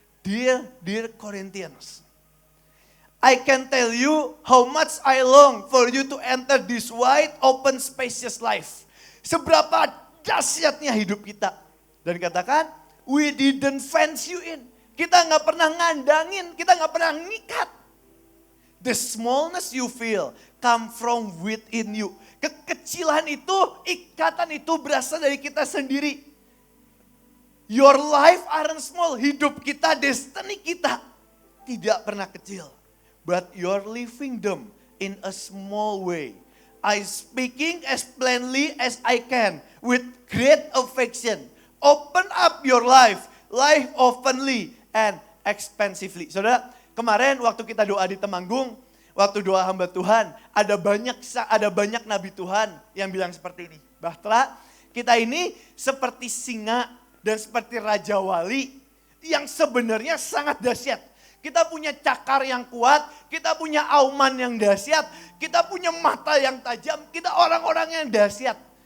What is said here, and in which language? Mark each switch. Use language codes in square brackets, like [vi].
[en] Dear Corinthians, I can tell you how much I long for you to enter this wide, open, spacious life. [id] Seberapa dahsyatnya hidup kita. Dan katakan, [en] we didn't fence you in. [id] Kita gak pernah ngandangin, kita gak pernah ngikat. [en] The smallness you feel come from within you. [id] Kekecilan itu, ikatan itu berasal dari kita sendiri. [en] Your life aren't small. [id] Hidup kita, destiny kita tidak pernah kecil. [en] But you're living them in a small way. I speaking as plainly as I can with great affection. Open up your life openly and expansively. [id] Saudara, kemarin waktu kita doa di Temanggung, waktu doa hamba Tuhan, ada banyak nabi Tuhan yang bilang seperti ini. Bahtera, kita ini seperti singa dan seperti raja wali yang sebenarnya sangat dahsyat. Kita punya cakar yang kuat, kita punya auman yang dahsyat, kita punya mata yang tajam, kita orang-orang yang dahsyat.